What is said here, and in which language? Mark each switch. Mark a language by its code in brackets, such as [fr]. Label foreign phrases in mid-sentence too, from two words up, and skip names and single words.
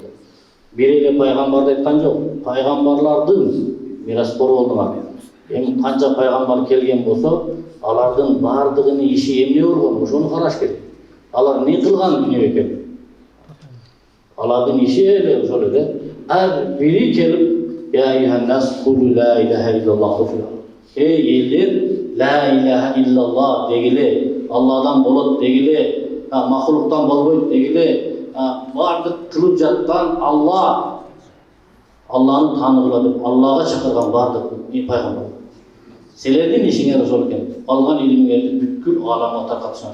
[ky] Бир эле пайгамбарды айткан жок, пайгамбарлардын мираскору болдуңар. Эми канча пайгамбар келген болсо, алардын бардыгынын иши эмне болгон, ошону караш керек. Алар не кылган дүнө экен? Алардын иши эле ошол эле. Ар бири келип, [ar] يا أيها الناس قولوا لا إله إلا الله في الأرض. [ky] Эй элдер, [ar] لا إله إلا الله [ky] дегиле, Алладан болот дегиле, махлуктан болбойт дегиле, бардык кылып жаткан Алла, Алланы таныгыла деп, Аллага чакырган бардык пайгамбар. Силердин ишиңер ошол экен. Алган илимиңерди бүткүл ааламга таркатышыңар.